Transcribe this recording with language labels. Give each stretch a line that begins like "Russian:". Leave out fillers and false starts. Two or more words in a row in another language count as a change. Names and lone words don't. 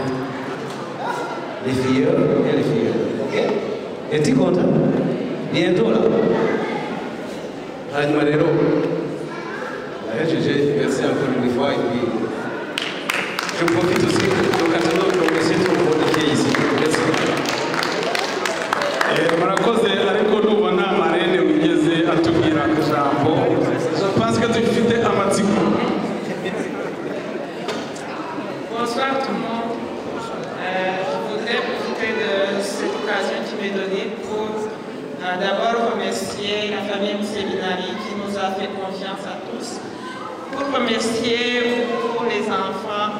French: Les filles et les filles. Ok? Es-tu content? Bientôt là. Manero. Merci encore une fois et puis je profite aussi de l'occasion de remercier tout le monde qui est ici. Merci.
Kinyarwanda: Murakoze ariko nubona marene wigeze atubwira ijambo
French: je pense que
Kinyarwanda: dufite amatsiko.
French: Bonsoir tout le monde. Je voudrais profiter de cette occasion qui m'est donnée pour d'abord remercier la famille Séminari qui nous a fait confiance à tous, pour remercier vous les enfants.